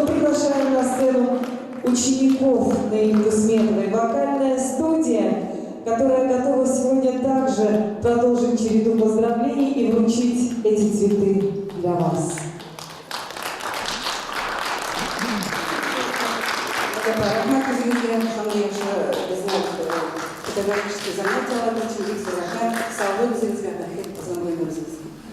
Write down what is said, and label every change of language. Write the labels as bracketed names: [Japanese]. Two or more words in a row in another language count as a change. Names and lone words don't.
[Russian] приглашаем на сцену учеников Наили Дусметовой. Вокальная студия, которая готова сегодня также продолжить череду поздравлений и вручить эти цветы для вас. [Kazakh] Рахмат өзіңізге, қандай біздің [Russian] педагогический занятиялар [Kazakh] үшін бек рахмат. Сау болыңыз, өзіңізге рахмет, қызым өміріңізге.